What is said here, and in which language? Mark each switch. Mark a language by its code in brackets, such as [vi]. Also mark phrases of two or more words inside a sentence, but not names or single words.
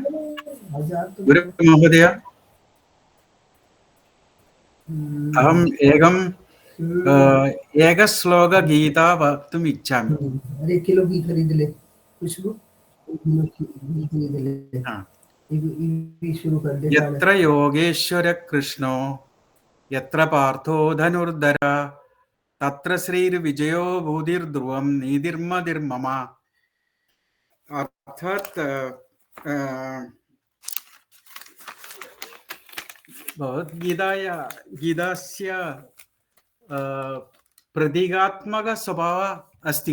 [sa] अहम् एक श्लोक गीता वक्तुम् इच्छामि। [hi] अरे किलो घी खरीद ले, खुशबू घी खरीद ले। शुरू कर दे। [sa] यत्र योगेश्वर कृष्णो यत्र पार्थो धनुर्धर तत्र श्रीर्विजयो भूतिर्ध्रुवं नीतिर्मतिर्मम। अर्थात गीतास्य प्रतीकात्मक स्वभाव अस्ति।